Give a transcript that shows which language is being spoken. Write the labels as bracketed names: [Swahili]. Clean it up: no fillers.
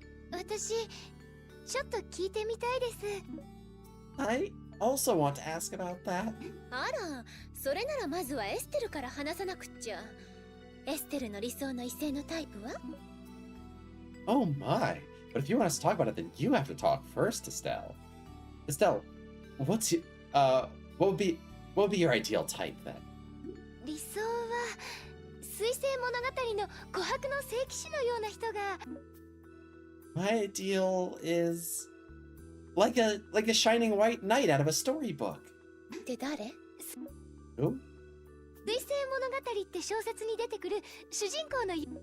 [Japanese] 私ちょっと聞いてみたいです。 [English] I also want to ask about that. [Japanese] あら、それならまずはエステルから話さなくっちゃ。エステルの理想の異性のタイプは？ [English] Oh my. But if you want us to talk about it, then you have to talk first, Estelle. Estelle, what would be your ideal type then? [Japanese] 理想は水星物語の琥珀の聖騎士のような人が。 [English] My ideal is like a shining white knight out of a storybook. [Japanese] って誰？ [English] Who? [Japanese] 水星物語って小説に出てくる主人公の。